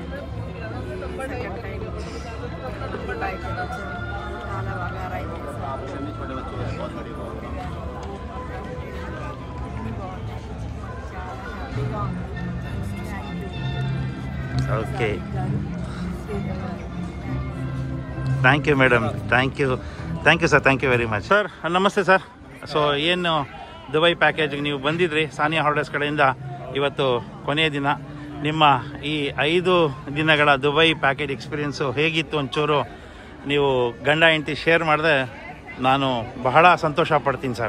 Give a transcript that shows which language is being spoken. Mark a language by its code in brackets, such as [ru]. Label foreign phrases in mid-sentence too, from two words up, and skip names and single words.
[en] second time [te] దుబాయ్కి వచ్చాము, చాలా బాగా అరేంజ్ చేశారు. చాలా హ్యాపీగా ఉంది. ఓకే, [en] thank you madam. thank you sir. thank you very much sir. namaste sir. [kn] ಸೊ ಏನು ದುಬೈ ಪ್ಯಾಕೇಜ್ಗೆ ನೀವು ಬಂದಿದ್ರಿ ಸಾನಿಯಾ ಹಾಲಿಡೇಸ್ ಕಡೆಯಿಂದ, ಇವತ್ತು ಕೊನೆಯ ದಿನ. ನಿಮ್ಮ ಈ 5 ದಿನಗಳ ದುಬೈ ಪ್ಯಾಕೇಜ್ ಎಕ್ಸ್ಪೀರಿಯೆನ್ಸು ಹೇಗಿತ್ತು ಒಂಚೂರು ನೀವು ಗಂಡ ಹೆಂಡತಿ ಶೇರ್ ಮಾಡಿದ್ರೆ ನಾನು ಬಹಳ ಸಂತೋಷ ಪಡ್ತೀನಿ ಸರ್.